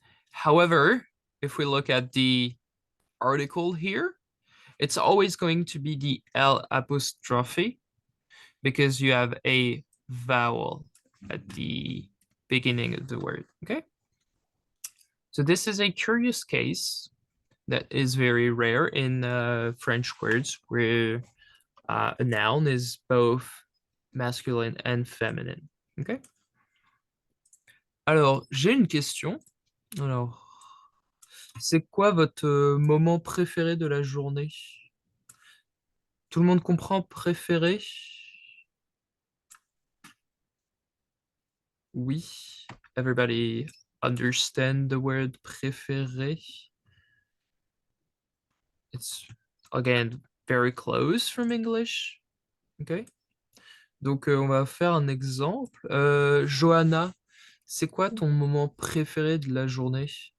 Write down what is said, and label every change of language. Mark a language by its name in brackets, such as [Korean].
[English] However, if we look at the article here, it's always going to be the L apostrophe because you have a vowel at the beginning of the word, okay? So this is a curious case that is very rare in French words where a noun is both masculine and feminine, okay? [French] Alors, j'ai une question. Alors, c'est quoi votre moment préféré de la journée? Tout le monde comprend préféré? [English] Oui. Everybody understand the word préféré? It's, again, very close from English. Okay. [French] Donc, on va faire un exemple. Johanna, c'est quoi ton moment préféré de la journée?